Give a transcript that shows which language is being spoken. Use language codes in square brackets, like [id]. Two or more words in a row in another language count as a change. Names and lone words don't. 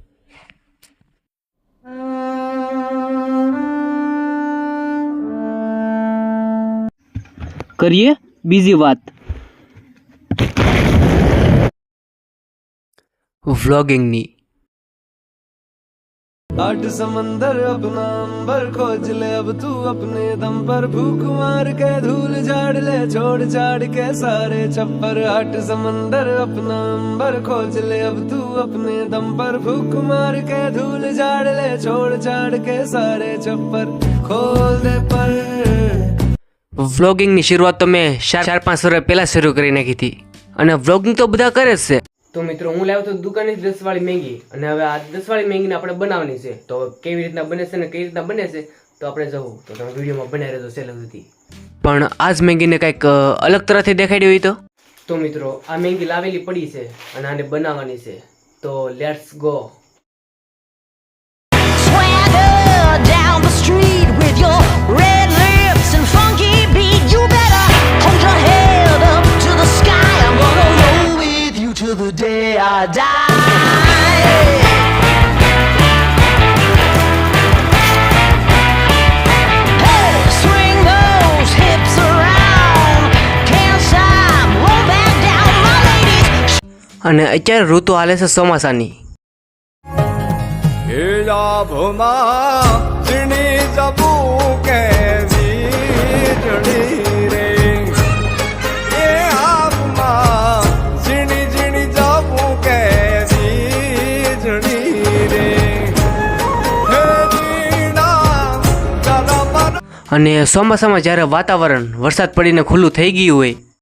[gu] કરીએ બીજી વાત। વ્લોગિંગની। [hi] आठ समंदर अपना अंबर खोज ले अब तू अपने दम पर भूख मार के धूल झाड़ ले छोड़ छाड़ के सारे छप्पर। आठ समंदर अपना अंबर खोज ले अब तू अपने दम पर भूख मार के धूल झाड़ ले छोड़ छाड़ के सारे छप्पर खोल दे पर। [gu] વ્લોગિંગની શરૂઆત તો મેં 4-5 વર્ષ પહેલાં શરૂ કરી નાખી હતી અને વ્લોગિંગ તો બધા કરે જ છે। તો મિત્રો હું લાવ્યો તો દુકાને 10 વાળી મેંગી અને હવે આ 10 વાળી મેંગીને આપણે બનાવવાની છે। તો કેવી રીતના બને છે ને કઈ રીતના બને છે તો આપણે જવું તો તમે વિડીયોમાં બનાવી રહેજો છેલ્લે સુધી। પણ આજ મેંગીને કંઈક અલગ તરહથી દેખાડી હોય તો મિત્રો આ મેંગી લાવેલી પડી છે અને આને બનાવવાની છે। તો [en] let's go. The day I die. Hey, swing those hips around. Can't stop, roll back down, my ladies. [gu] અને અત્યારે ઋતુ હાલે છે ચોમાસાની। એ લાભમાં જીણી જબુ કે વીજળી રે એ આપમાં અને ચોમાસામાં જ્યારે વાતાવરણ વરસાદ પડીને ખુલ્લું થઈ ગયું હોય